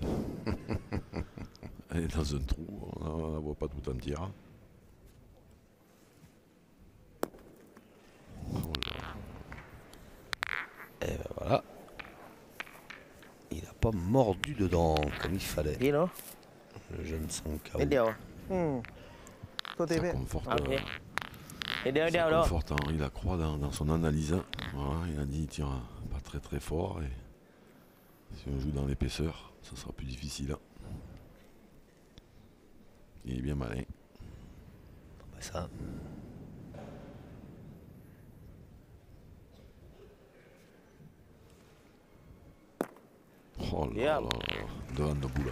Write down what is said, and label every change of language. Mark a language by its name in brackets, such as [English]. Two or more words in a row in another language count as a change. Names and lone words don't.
[French] Elle est dans un trou, on la voit pas tout entière. Oh là. Et ben voilà. Il n'a pas mordu dedans comme il fallait. [Thai] ดีเนาะ [French] Le jeune Sankao. [Thai] นิดเดียว อืมตัวตี [French] Ça [Thai] พี่ [French] conforte, [Thai] โอเคนิดเดียวนิดเดียว [French] ça [Thai] เนาะ [French] conforte Henri Lacroix dans son analyse. Voilà, il a dit il tire pas très très fort et si on joue dans l'épaisseur, ça sera plus difficile. Il est bien malin. Ça. Oh là là, devant de bout là.